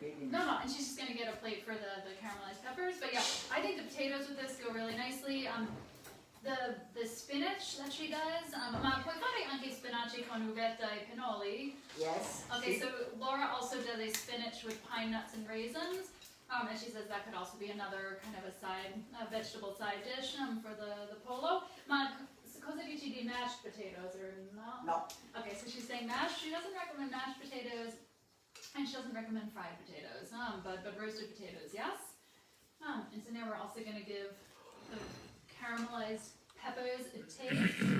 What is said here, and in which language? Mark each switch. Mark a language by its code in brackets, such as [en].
[en] No, and she's just going to get a plate for the caramelized peppers. But yeah, I think the potatoes with this go really nicely. The spinach that she does, [it] ma puoi fare anche spinaci con uvetta e pinoli? [en] Yes. Okay, so Laura also does a spinach with pine nuts and raisins, and she says that could also be another kind of a vegetable side dish for the Pollo. [it] Ma cosa dici di [en] mashed potatoes or no? No. Okay, so she's saying mashed. She doesn't recommend mashed potatoes, and she doesn't recommend fried potatoes, but roasted potatoes, yes. And so now we're also going to give the caramelized peppers a taste.